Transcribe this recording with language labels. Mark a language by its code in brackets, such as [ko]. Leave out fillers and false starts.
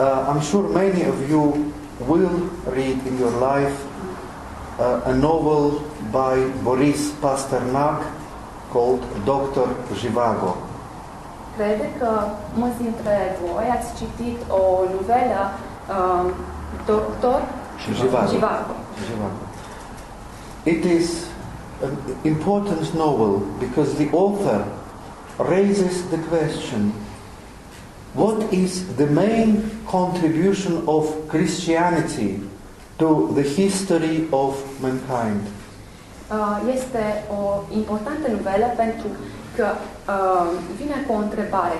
[en] I'm sure many of you will read in your life a novel by Boris Pasternak called Dr. Zhivago. [ro] Cred că mulți dintre voi ați citit o novelă Dr. Zhivago. [en] It is an important novel because the author raises the question, what is the main contribution of Christianity to the history of mankind? [ro] Este o importantă novelă pentru că vine cu o întrebare.